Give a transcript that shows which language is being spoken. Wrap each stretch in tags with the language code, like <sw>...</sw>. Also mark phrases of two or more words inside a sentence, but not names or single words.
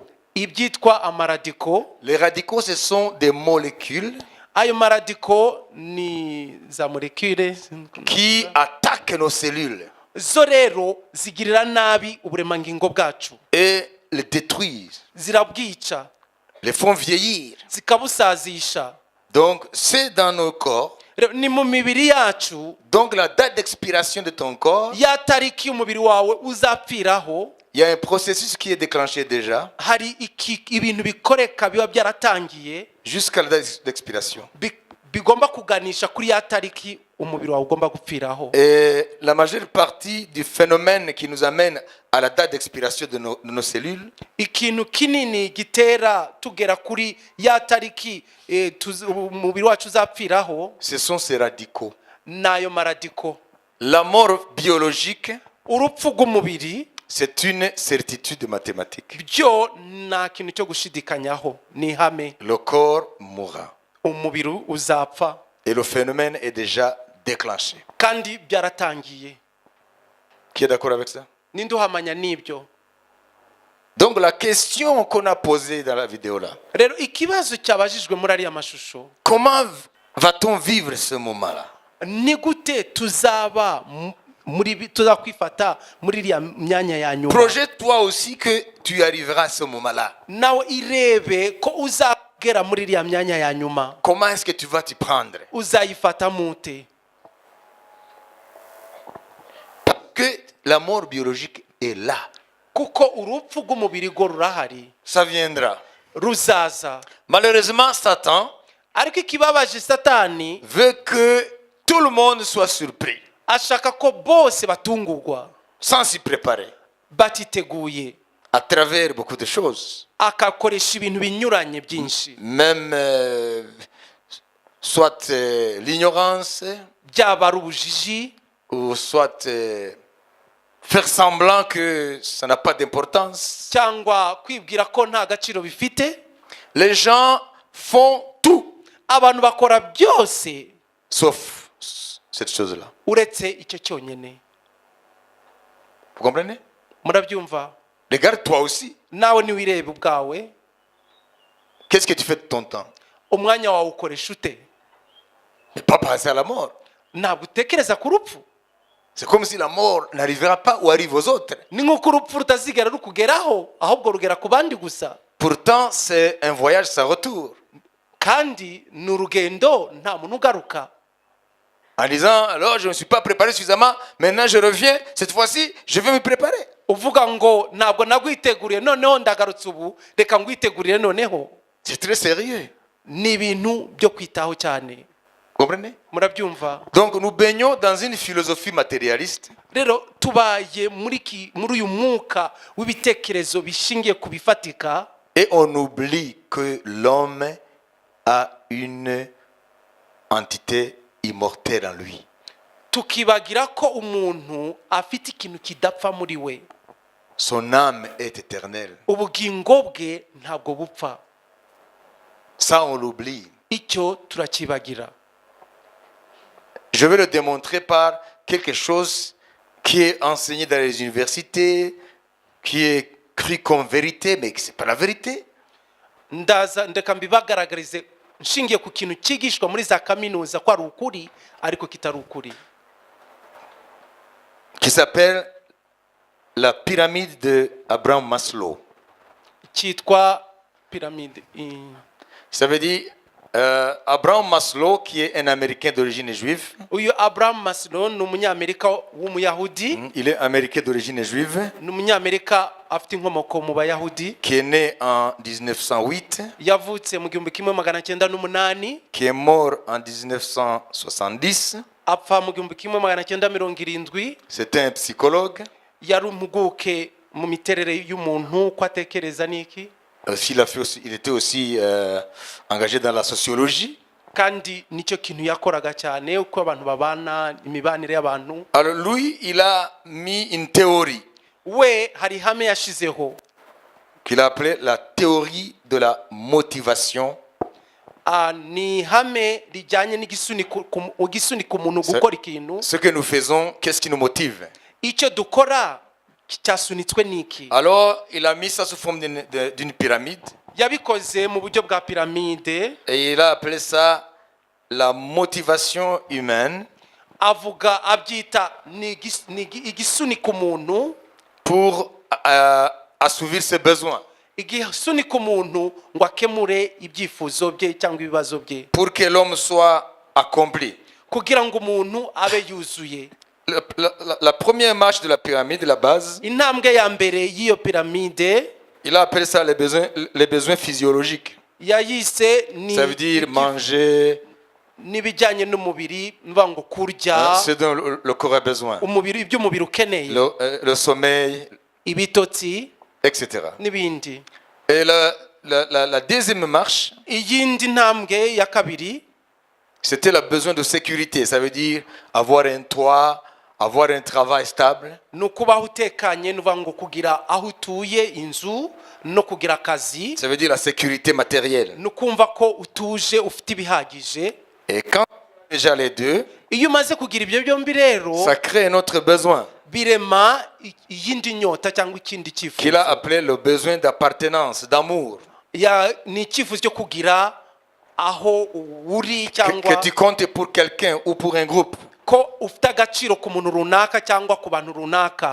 <rw>ibyitwa amaradiko.</rw> <fr>Les radicaux, ce sont des molécules</fr> <rw>Ayo maradiko ni za molecule</rw> <fr>qui attaquent nos cellules</fr> <rw>zo rero zigirira nabi uburemangingo bwacu,</rw> <fr>et les détruisent,</fr> <rw>zirabwica,</rw> <fr>les font vieillir.</fr> <rw>zikabusazisha.</rw> <fr>Donc c'est dans nos corps.</fr> <rw>Rero ni mu mibiri yacu,</rw> <fr>Donc la date d'expiration de ton corps,</fr> <rw>ya tariki umubiri wawe uzapfiraho,</rw> <fr>il y a un processus qui est déclenché déjà</fr> <rw>hari ibintu bikoreka biba byaratangiye</rw> <fr>jusqu'à la date d'expiration.</fr> <rw>bigomba kuganisha kuri ya tariki umubiri wawe ugomba gupfiraho.</rw> <fr>Et la majeure partie du phénomène qui nous amène à la date d'expiration de nos cellules,</fr> <rw>Ikintu kinini gitera tugera kuri ya tariki umubiri wacu uzapfiraho</rw> <fr>ce sont ces radicaux.</fr> <rw>nayo maradiko.</rw> <fr>La mort biologique,</fr> <rw>Urupfu rw'umubiri</rw> <fr>c'est une certitude mathématique.</fr> <rw>byo nta kintu cyo gushidikanyaho, ni ihame.</rw> <fr>Le corps mourra.</fr> <rw>Umubiri uzapfa</rw> <fr>Et le phénomène est déjà déclenché.</fr> <rw>kandi byaratangiye.</rw> <fr>Qui est d'accord avec ça?</fr> <rw>Ninde uhamanya n'ibyo?</rw> <fr>Donc la question qu'on a posée dans la vidéo là,</fr> <rw>Rero ikibazo cyabajijwe muri ariya mashusho,</rw> <fr>comment va-t-on vivre ce moment-là?</fr> <rw>ni gute tuzakwifata muri iriya myanya ya nyuma?</rw> <fr>Projette-toi aussi que tu arriveras à ce moment-là.</fr> <rw>Nawe irebe ko uzagera muri iriya myanya ya nyuma.</rw> <fr>Comment est-ce que tu vas t'y prendre?</fr> <rw>Uzayifata mute?</rw> <fr>Parce que la mort biologique est là.</fr> <rw>Kuko urupfu rw'umubiri go rurahari,</rw> <fr>Ça viendra.</fr> <rw>ruzaza.</rw> <fr>Malheureusement, Satan</fr> <rw>Ariko ikibabaje Satani</rw> <fr>veut que tout le monde soit surpris,</fr> <rw>ashaka ko bose batungurwa</rw> <fr>sans s'y préparer,</fr> <rw>batiteguye,</rw> <fr>à travers beaucoup de choses.</fr> <rw>akakoresha ibintu binyuranye byinshi,</rw> <fr>Même soit l'ignorance,</fr> <rw>byaba ari ubujiji</rw> <fr>ou soit faire semblant que ça n'a pas d'importance.</fr> <rw>cyangwa kwibwira ko nta gaciro bifite.</rw> <fr>Les gens font tout,</fr> <rw>Abantu bakora byose</rw> <fr>sauf cette chose-là.</fr> <rw>uretse icyo cyonyine.</rw> <fr>Vous comprenez?</fr> <rw>Murabyumva?</rw> <fr>Regarde-toi aussi.</fr> <rw>Nawe niwirebe ubwawe,</rw> <fr>Qu'est-ce que tu fais de ton temps?</fr> <rw>umwanya wawe ukoresha ute?</rw> <fr>Ne pas passer à la mort.</fr> <rw>Ntabwo utekereza ku rupfu.</rw> <fr>C'est comme si la mort n'arrivera pas ou arrive aux autres.</fr> <rw>ni nk'uko urupfu rutazigera rukugeraho ahubwo rugera ku bandi gusa.</rw> <fr>Pourtant, c'est un voyage sans retour.</fr> <rw>kandi ni urugendo nta muntu ugaruka.</rw> <fr>En disant, alors je ne me suis pas préparé suffisamment, maintenant je reviens, cette fois-ci, je vais me préparer.</fr> <rw>uvuga ngo ntabwo nagwiteguriye noneho ndagarutse ubu reka ngwitegurire noneho.</rw> <fr>C'est très sérieux.</fr> <rw>ni ibintu byo kwitaho cyane.</rw> <fr>Comprenez?</fr> <rw>murabyumva?</rw> <fr>Donc nous baignons dans une philosophie matérialiste.</fr> <rw>rero tubaye muri uyu mwuka w'ibitekerezo bishingiye ku bifatika.</rw> <fr>Et on oublie que l'homme a une entité immortelle en lui.</fr> <rw>tukibagira ko umuntu afite ikintu kidapfa muri we.</rw> <fr>Son âme est éternelle.</fr> <rw>ubugingo bwe ntabwo bupfa.</rw> <fr>Ça, on l'oublie.</fr> <rw>icyo turakibagira.</rw> <fr>Je vais le démontrer par quelque chose qui est enseigné dans les universités, qui est cru comme vérité, mais ce n'est pas la vérité.</fr> <rw>ndaza ndeka mbibagaragarize nshingiye ku kintu cyigishwa muri za kaminuza ko ari ukuri ariko kitari ukuri.</rw> <fr>Qui s'appelle la pyramide de Abraham Maslow.</fr> <rw>cyitwa piramide.</rw> <fr>Ça veut dire Abraham Maslow, qui est un Américain d'origine juive.</fr> <rw>uyu Abraham Maslow ni umunyamerika w'umuyahudi.</rw> <fr>Il est Américain d'origine juive.</fr> <rw>ni umunyamerika afite inkomoko mu bayahudi.</rw> <fr>Qui est né en 1908.</fr> <rw>yavutse mu 1908.</rw> <fr>Qui est mort en 1970.</fr> <rw>apfa mu 1970.</rw> <fr>C'était un psychologue.</fr> <rw>yari impuguke mu miterere y'umuntu ko atekereza niki.</rw> <fr>Il était aussi engagé dans la sociologie.</fr> <rw>kandi nicyo kintu yakoraga cyane uko abantu babana imibanire y'abantu.</rw> <fr>Alors lui, il a mis une théorie</fr> <rw>we hari ihame yashizeho</rw> <fr>qu'il a appelée la théorie de la motivation.</fr> <rw>ni ihame rijyanye n'igisunika umuntu gukora ikintu.</rw> <fr>Ce que nous faisons, qu'est-ce qui nous motive?</fr> <rw>icyo dukora cyasunitswe niki.</rw> <fr>Alors, il a mis ça sous forme d'une pyramide.</fr> <rw>yabikoze mu buryo bwa piramide.</rw> <fr>Et il a appelé ça la motivation humaine.</fr> <rw>avuga abyita ni igisunika umuntu</rw> <fr>pour assouvir ses besoins.</fr> <rw>igisunika umuntu ngo akemure ibyifuzo bye cyangwa ibibazo bye.</rw> <fr>Pour que l'homme soit accompli.</fr> <rw>kugira ngo umuntu abe yuzuye.</rw> <fr>La première marche de la pyramide, la base,</fr> <rw>intambwe ya mbere y'iyo piramide,</rw> <fr>il a appelé ça les besoins physiologiques.</fr> <rw>yayise ni</rw> <fr>Ça veut dire manger,</fr> <rw>n'ibijyanye n'umubiri, niba ngo kurya,</rw> <fr>ce dont le corps a besoin,</fr> <rw>umubiri iby'umubiri ukeneye,</rw> <fr>le sommeil,</fr> <rw>ibitotsi</rw> <fr>etc.</fr> <rw>n'ibindi.</rw> <fr>Et la deuxième marche,</fr> <rw>iyindi ntambwe ya kabiri,</rw> <fr>c'était le besoin de sécurité. Ça veut dire avoir un toit, avoir un travail stable.</fr> <rw>ni ukubaho utekanye, niba ngo kugira aho utuye, inzu no kugira akazi.</rw> <fr>Ça veut dire la sécurité matérielle.</fr> <rw>ni ukumva ko utuje ufite ibihagije.</rw> <fr>Et quand déjà les deux,</fr> <rw>iyo umaze kugira ibyo byombi rero,</rw> <fr>ça crée un autre besoin</fr> <rw>birema iyindi nyota cyangwa ikindi</rw> <fr>qu'il</fr> <rw>cyifuzo.</rw> <fr>a appelé le besoin d'appartenance, d'amour.</fr> <rw>ni icyifuzo cyo kugira aho uri cyangwa</rw> <fr>Que tu comptes pour quelqu'un ou pour un groupe.</fr> <rw>ko ufite agaciro ku muntu runaka cyangwa ku bantu runaka.</rw>